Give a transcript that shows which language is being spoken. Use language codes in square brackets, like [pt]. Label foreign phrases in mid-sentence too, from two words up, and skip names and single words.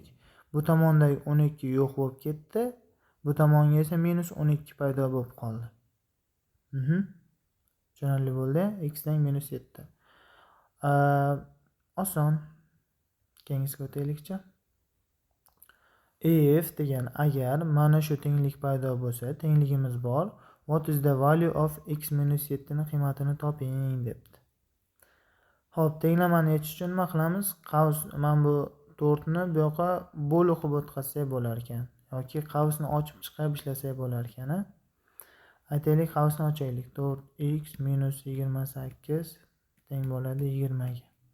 [uz] Bu tomondagi 12 yo'q bo'lib ketdi. Bu tomonga esa minus 12 paydo bo'lib qoldi. Tushunarli bo'ldi. X teng minus 7. Oson. Keyingisiga o'taylikcha. If degan agar mana shu tenglik paydo bo'lsa, tengligimiz bor. [en] What is the value of x minus 7 [uz] ni qiymatini toping debdi. Xo'p, tenglamani yechish uchun nima qilamiz? Qavs, mana bu 4 ni bu yoqqa bo'l o'qib o'tkazsak bo'lar ekan. Yoki qavsni ochib chiqib ishlasak bo'lar ekan. Aytaylik, qavsni ochaylik. 4x minus 28 teng bo'ladi 20 ga.